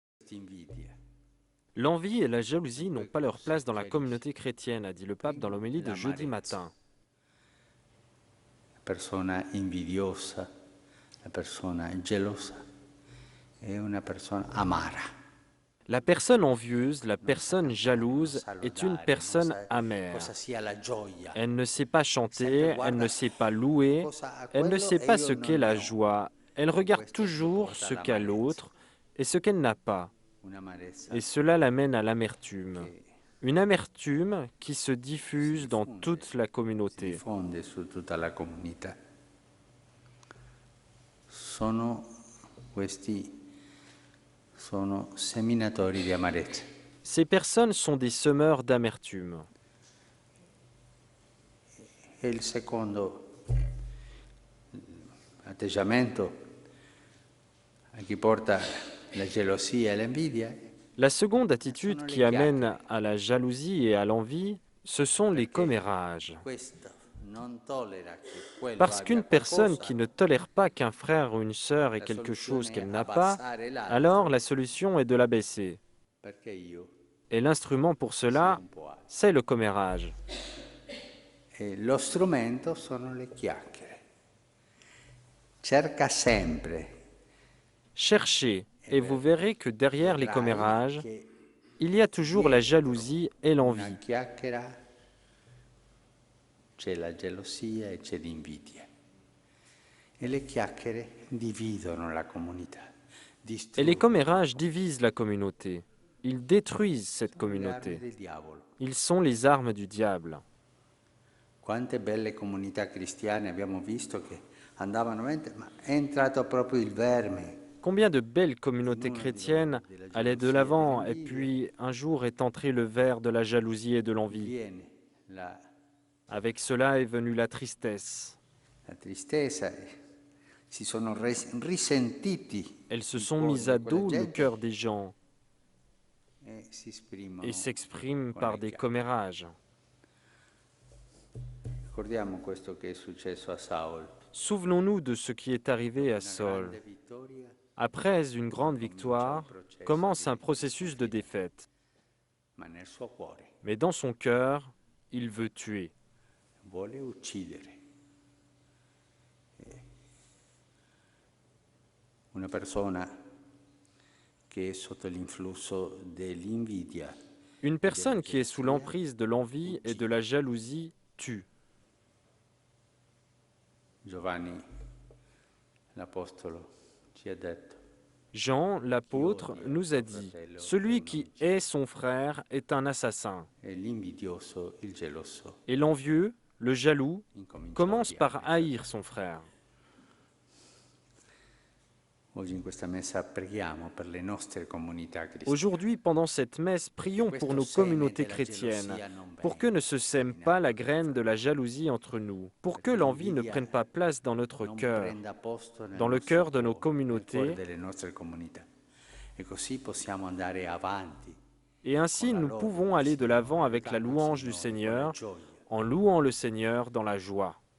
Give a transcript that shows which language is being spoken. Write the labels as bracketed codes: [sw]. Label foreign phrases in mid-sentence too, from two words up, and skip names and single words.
[fr] L'envie et la jalousie n'ont pas leur place dans la communauté chrétienne, a dit le pape dans l'homélie de jeudi matin. [it] La persona invidiosa, la persona gelosa è una persona amara. [fr] La personne envieuse, la personne jalouse est une personne amère. Elle ne sait pas chanter, elle ne sait pas louer, elle ne sait pas ce qu'est la joie. Elle regarde toujours ce qu'a l'autre et ce qu'elle n'a pas. Et cela l'amène à l'amertume. Une amertume qui se diffuse dans toute la communauté. Ces personnes sont des semeurs d'amertume. [it] E il secondo atteggiamento a chi porta la gelosia e l'invidia. [fr] La seconde attitude qui amène à la jalousie et à l'envie, ce sont les commérages. Parce qu'une personne qui ne tolère pas qu'un frère ou une sœur ait quelque chose qu'elle n'a pas, alors la solution est de l'abaisser. Et l'instrument pour cela, c'est le commérage. [it] Lo strumento sono le chiacchiere. Cerca sempre. [fr] Cherchez, et vous verrez que derrière les commérages, il y a toujours la jalousie et l'envie. [it] C'è la gelosia e c'è l'invidia. E le chiacchiere dividono la comunità. [fr] Et les commérages divisent la communauté. Ils détruisent cette communauté. Ils sont les armes du diable. [it] Quante belle comunità cristiane abbiamo visto che andavano, ma è entrato proprio il verme. [fr] Combien de belles communautés chrétiennes allaient de l'avant et puis un jour est entré le ver de la jalousie et de l'envie. Avec cela est venue la tristesse. [it] La tristezza, si sono risentiti. [fr] Elles se sont mises à dos le cœur des gens et s'expriment par des commérages. Souvenons-nous de ce qui est arrivé à Saul. Après une grande victoire, commence un processus de défaite. Mais dans son cœur, il veut tuer. [it] Una persona che è sotto l'influsso dell'invidia. [fr] Une personne qui est sous l'emprise de l'envie et de la jalousie tue. [it] Giovanni, l'apostolo, ci ha detto. [fr] Jean, l'apôtre, nous a dit, « Celui qui hait son frère est un assassin. » Et l'envieux, le jaloux, commence par haïr son frère. Aujourd'hui, pendant cette messe, prions pour nos communautés chrétiennes, pour que ne se sème pas la graine de la jalousie entre nous, pour que l'envie ne prenne pas place dans notre cœur, dans le cœur de nos communautés, et ainsi nous pouvons aller de l'avant avec la louange du Seigneur, en louant le Seigneur dans la joie.